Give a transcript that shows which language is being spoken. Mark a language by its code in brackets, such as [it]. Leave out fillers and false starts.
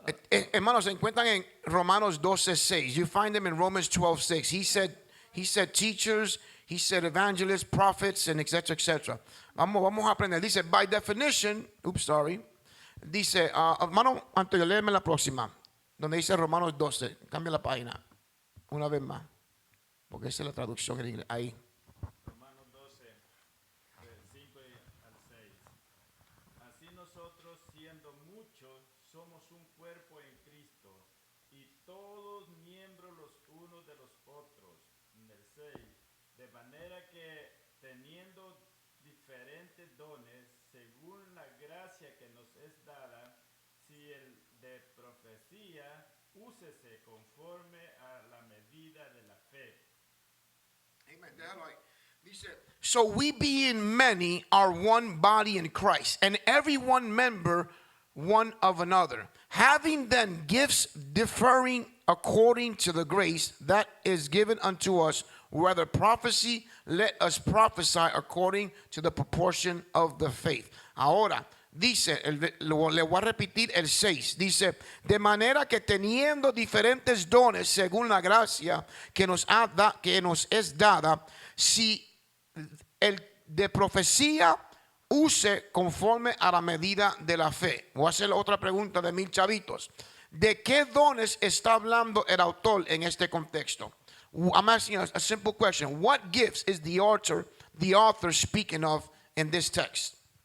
[es] Hermanos, se encuentran en Romanos 12:6. [en] You find them in Romans 12:6. He said teachers, he said evangelists, prophets, and etc. [es] Vamos a aprender. [en] Dice, by definition, [es] Dice, hermano Antonio, léeme la próxima, donde dice Romanos 12. Cambia la página una vez más, porque esa es la traducción en inglés. Ahí. Romanos 12, del 5 al 6. Así nosotros, siendo muchos, somos un cuerpo en Cristo, y todos miembros los unos de los otros. En el 6. De manera que, teniendo diferentes dones, según la gracia que nos es dada, si el de profecía, úsese conforme a la medida de la fe. Amen. [en] Dice, so we being many are one body in Christ, and every one member one of another, having then gifts differing according to the grace that is given unto us, whether prophecy, let us prophesy according to the proportion of the faith. [es] Ahora, dice, le voy a repetir el 6, dice, de manera que teniendo diferentes dones según la gracia que nos es dada, si el de profecía use conforme a la medida de la fe. Voy a hacer otra pregunta de 1000 chavitos. ¿De qué dones está hablando el autor en este contexto? [en] I'm asking a simple question. What gifts is the author speaking of in this text?